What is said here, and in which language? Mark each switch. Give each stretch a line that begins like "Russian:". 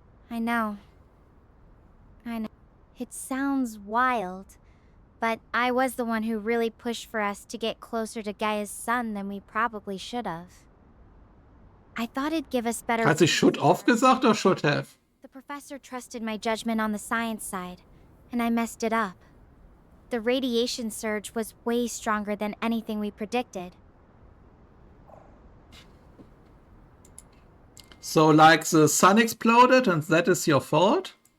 English: I know. It sounds wild, but I was the one who really pushed for us to get closer to Gaia's sun than we probably should have. I thought it'd give us better...
German: Hat sie
English: should off
German: gesagt oder
English: should have? The professor trusted my judgment on the science side, and I messed it up. The radiation surge was way stronger than anything we predicted. So, like the sun exploded and that is your fault?